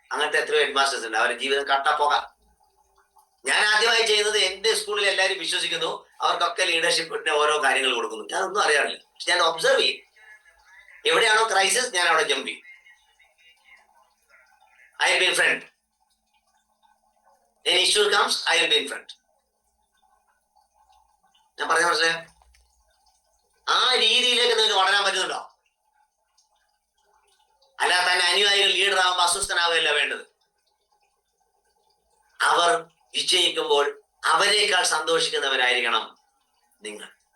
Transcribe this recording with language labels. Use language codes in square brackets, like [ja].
[ml] അങ്ങനത്തെ എത്രയോ head masters ഉണ്ട്, അവരുടെ ജീവിതം കട്ടപ്പോകാം. ഞാൻ ആദ്യമായി ചെയ്യുന്നത്, എന്റെ സ്കൂളിൽ എല്ലാവരും വിശ്വസിക്കുന്നു, അവർക്കൊക്കെ ലീഡർഷിപ്പിന്റെ ഓരോ കാര്യങ്ങൾ കൊടുക്കുന്നു. ഞാൻ ഒന്നും അറിയാറില്ല, പക്ഷെ ഞാൻ ഒബ്സർവ് ചെയ്യും. എവിടെയാണോ ക്രൈസിസ് ഞാൻ അവിടെ ജമ്പ് ചെയ്യും. [en] I will be in front. An issue comes, I will be in front. [ml] ഞാൻ പറഞ്ഞ മനസ്സിലായോ? ആ രീതിയിലേക്ക് നിങ്ങൾക്ക് വളരാൻ പറ്റുന്നുണ്ടോ? അല്ല തന്നെ അനുയായികൾ ലീഡർ ആവുമ്പോൾ അസ്വസ്ഥനാവുകയല്ല വേണ്ടത്. അവർ വിജയിക്കുമ്പോൾ അവരെക്കാൾ സന്തോഷിക്കുന്നവരായിരിക്കണം നിങ്ങൾ.